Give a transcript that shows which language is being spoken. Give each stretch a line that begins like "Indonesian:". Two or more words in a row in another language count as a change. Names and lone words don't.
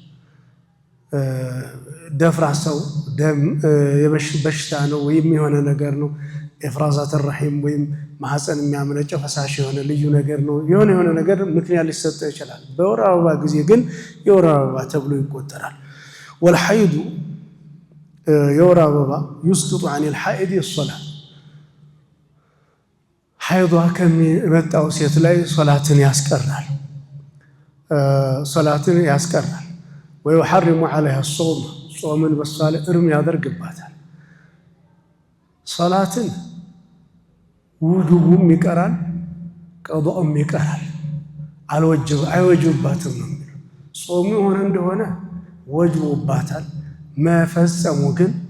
Amharic: ደፍራሳው ደም በሽታ ነው ወይም የሆነ ነገር ነው፣ ኢፍራዛት الرحيم ወይም ማህፀን የሚያመነጨው ፈሳሽ የሆነ ልዩ ነገር ነው፣ የሆነ ነገር ምክንያት ሊሰጠው ይችላል። በወር አበባ ጊዜ ግን የወር አበባ ተብሎ ይቆጠራል። والحيض የወር አበባ
Arabic: يسقط عن الحائض الصلاة
Amharic: ሐይዷ ከሚመጣው ሴት ላይ ሶላትን ያስቀራል።
Arabic: ويحرم عليها الصوم
Amharic: ጾምን በሷ ላይ እርም ያደርግባታል። ሶላትን ውጁቡም ይቀራል፣ ቀዷኡም ይቀራል። አይወጅባትም ነው የሚለው። ጾሙ ሆነ እንደሆነ ወጅቦባታል፣ መፈጸሙ ግን